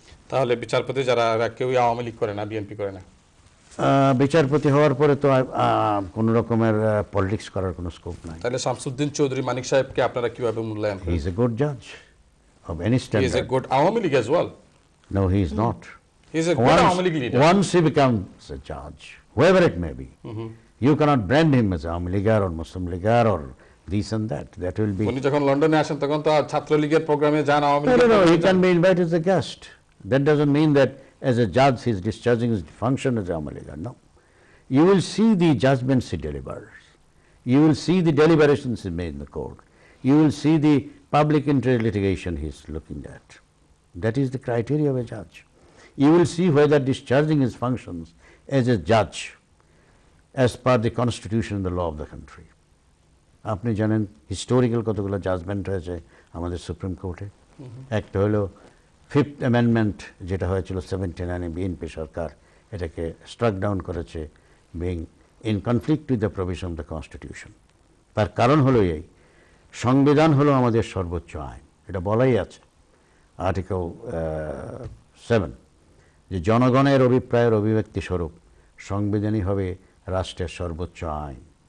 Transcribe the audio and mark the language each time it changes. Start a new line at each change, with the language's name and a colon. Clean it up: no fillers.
Bangla: তাহলে বিচারপতি যারা, কেউই আওয়ামী লীগ করে না, বিএনপি করে না? বিচারপতি হওয়ার পরে তো কোনো রকমের পলিটিক্স করার কোনো স্কোপ নাই। তাহলে শামসুদ্দিন চৌধুরী মানিক সাহেবকে আপনারা কিভাবে মূল্যায়ন করেন?
English: He is a good Jaaz of any standard. He is a good Awami League as well? No, he is not. He is a good Awami League leader. Once he becomes a judge, whoever it may be, you cannot brand him as Awami Leaguer or Muslim Leaguer or this and that. That will be.
Bangla: উনি যখন লন্ডনে আসেন তখন তো ছাত্র লীগের প্রোগ্রামে যান, Awami League.
English: No, he can be invited as a guest. That doesn't mean that as a judge he is discharging his function as Awami Leaguer. No. You will see the judgments he delivers. You will see the deliberations he made in the court. You will see the public interest litigation he is looking at. That is the criteria of a judge. You will see whether discharging his functions as a judge as per the constitution and the law of the country.
Bangla: আপনি জানেন historical কতগুলো judgement হয়েছে আমাদের supreme কোর্টে। একটা হলো 5th amendment, যেটা হয়েছিল 79-এ বিএনপি সরকার এটাকে স্ট্রাক ডাউন করেছে,
English: Being in conflict with the provision of the constitution.
Bangla: তার কারণ হলো এই, সংবিধান হলো আমাদের সর্বোচ্চ আইন, এটা বলাই আছে আর্টিকেল 7, যে জনগণের অভিপ্রায়ের অভিব্যক্তি স্বরূপ সংবিধানই হবে রাষ্ট্রের সর্বোচ্চ আইন।